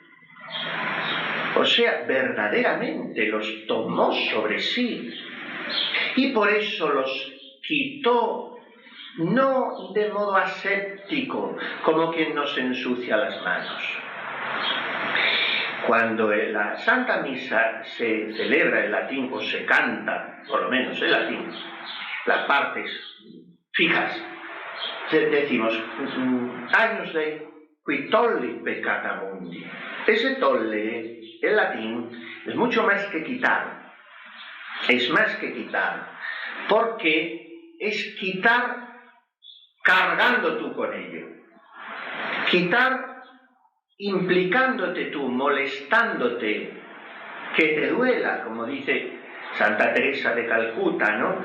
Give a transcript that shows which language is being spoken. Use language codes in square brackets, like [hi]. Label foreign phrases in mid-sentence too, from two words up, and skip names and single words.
[es] O sea, verdaderamente los tomó sobre sí, y por eso los quitó, no de modo aséptico, como quien nos ensucia las manos. Cuando la Santa Misa se celebra en latín, o se canta, por lo menos en latín, las partes fijas, decimos: [la] Agnus Dei, qui tolli peccata mundi. [es] Ese tolle, en latín, es mucho más que quitar. Es más que quitar, porque es quitar cargando tú con ello. Quitar implicándote tú, molestándote, que te duela, como dice Santa Teresa de Calcuta, ¿no?